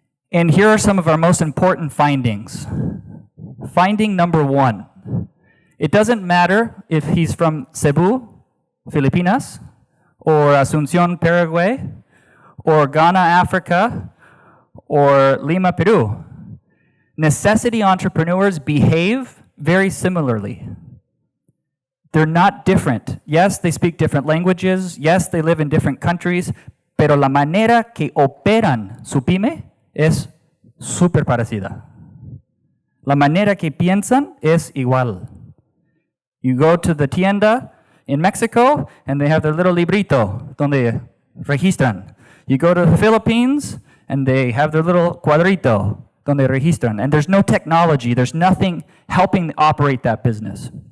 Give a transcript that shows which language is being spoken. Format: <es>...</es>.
<en>And here are some of our most important findings. Finding number 1, it doesn't matter if he's from Cebu, Filipinas, or Asunción, Paraguay, or Ghana, Africa, or Lima, Peru. Necessity entrepreneurs behave very similarly. They're not different. Yes, they speak different languages. Yes, they live in different countries.</en> <es>Pero la manera que operan su pyme es súper parecida. La manera que piensan es igual.</es> <en>You go to the tienda in Mexico, and they have their little</en> <es>librito donde registran.</es> <en>You go to the Philippines, and they have their little</en> <es>cuadrito donde registran.</es> <en>And there's no technology. There's nothing helping operate that business.</en>